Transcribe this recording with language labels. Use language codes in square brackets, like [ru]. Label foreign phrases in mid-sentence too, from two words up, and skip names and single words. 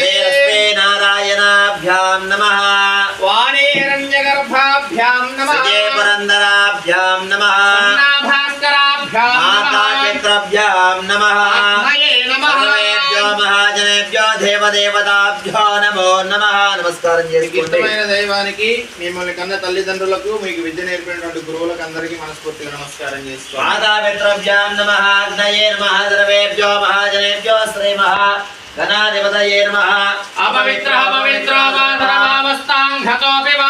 [sa] श्रीरस्ते नारायणाभ्यां नमः वाणी हिरण्यगर्भाभ्यां नमः श्रीये पुरन्दराभ्यां नमः भास्कराभ्यां माता पितृभ्यां नमः नमः नमः सर्वेभ्यो महाजनेभ्यो देवदेवताभ्यो नमो नमः [te] నమస్కారం చేసుకుంటే ఇష్టమైన దైవానికి మిమ్మల్ని కన్న తల్లిదండ్రులకు మీకు విద్య నేర్పినటువంటి గురువులకు అందరికీ మనస్ఫూర్తిగా నమస్కారం చేసుకోండి [sa] మాతా పితృభ్యాం నమః అగ్నయే నమః సర్వేభ్యో మహాజనేభ్యో శ్రీ మహా గణాధిపతయే నమః అపవిత్రః పవిత్రో మాతరమామస్తాంఘతోపి వా